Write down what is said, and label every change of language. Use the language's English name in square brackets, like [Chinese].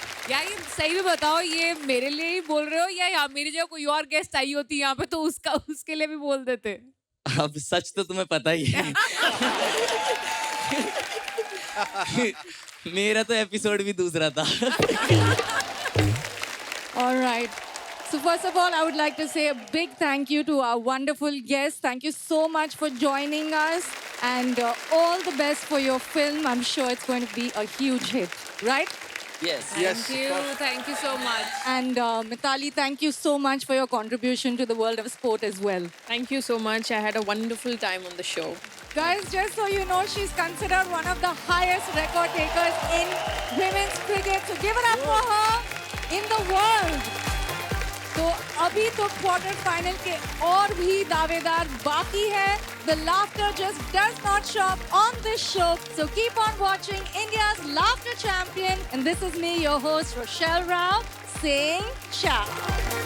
[Hindi] यार ये सही में बताओ, ये मेरे लिए ही बोल रहे हो या यहाँ मेरी जगह कोई और गेस्ट आई होती यहाँ पे तो उसके लिए भी बोल देते. अब सच तो तुम्हें पता ही है. मेरा तो एपिसोड भी दूसरा था. [English] All right. So first of all, I would like to say a big thank you to our wonderful guests. Thank you so much for joining us, and all the best for your film. I'm sure it's going to be a huge hit, right? Yes. Thank you so much. And Mithali, thank you so much for your contribution to the world of sport as well. Thank you so much. I had a wonderful time on the show. Guys, just so you know, she's considered one of the highest record takers in women's cricket. So give it up for her in the world. [Hindi] तो अभी तो quarter final के और भी दावेदार बाकी है. [English] The laughter just does not stop on this show. So keep on watching India's Laughter Champion. And this is me, your host, Rochelle Rao, saying ciao.